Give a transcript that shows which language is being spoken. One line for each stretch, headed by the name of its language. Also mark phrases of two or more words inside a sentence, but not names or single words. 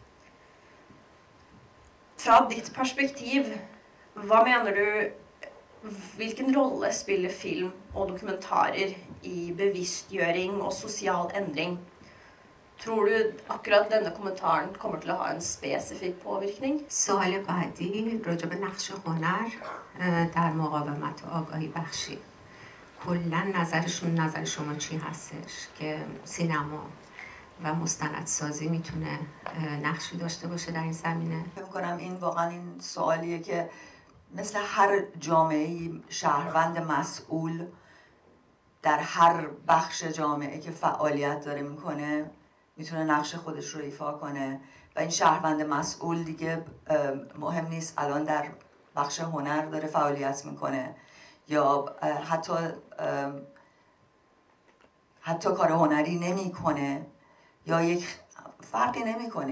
Norwegian: Fra ditt perspektiv, hva mener du, hvilken rolle spiller film og dokumentarer i bevisstgjøring og sosial endring? Tror du akkurat denne kommentaren kommer til å ha en spesifikk påvirkning?
Persian: سوال بعدی راجع به نقش هنر در مقاومت و آگاهی بخشی. کلا نظر شما چی هستش که سینما و مستندسازی میتونه نقشی داشته باشه در این زمینه؟ فکر می‌کنم این واقعا این سوالیه که مثل هر جامعه‌ای شهروند مسئول در هر بخش جامعه که فعالیت داره میکنه میتونه نقش خودش رو ایفا کنه و این شهروند مسئول دیگه مهم نیست الان در بخش هنر داره فعالیت میکنه یا حتی کار هنری نمیکنه یا یک فرقی نمیکنه.